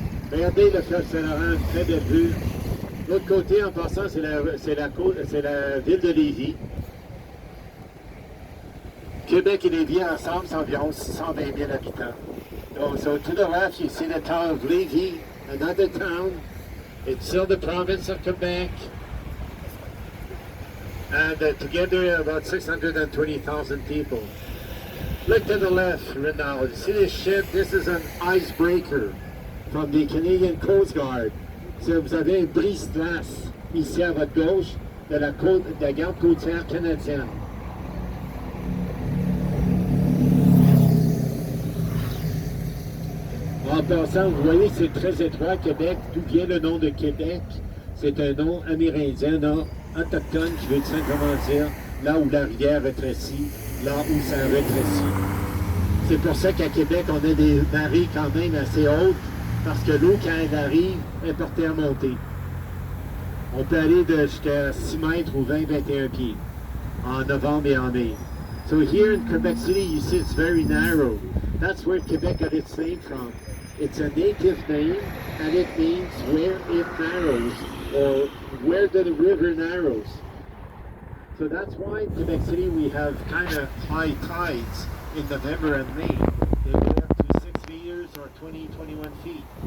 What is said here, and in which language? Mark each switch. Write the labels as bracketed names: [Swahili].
[French] Regardez le fleuve Saint-Laurent, une très belle vue. L'autre côté, en passant, c'est la ville de Lévis. Québec et Lévis ensemble, c'est environ 620 000 habitants. [English] So to the left, you see the town of Lévis, another town. It's still the province of Quebec. And together about 620,000 people. Look to the left, Renaud. You see this ship? This is an icebreaker from the Canadian Coast Guard. [French] Si vous avez un brise-glace ici à votre gauche de la garde côtière canadienne. En passant, vous voyez, c'est très étroit, Québec. D'où vient le nom de Québec? C'est un nom amérindien, non autochtone, je veux simplement dire, là où la rivière rétrécit, là où ça rétrécit. C'est pour ça qu'à Québec, on a des marées quand même assez hautes, parce que l'eau, quand elle arrive, est portée à monter. On peut aller jusqu'à 6 mètres ou 20-21 pieds en novembre et en mai. [English] So here in Quebec City, you see it's very narrow. That's where Quebec got its name from. It's a native name, and it means where it narrows, or where the river narrows. So that's why in Quebec City we have kind of high tides in November and May. They go up to 6 meters or 20, 21 feet.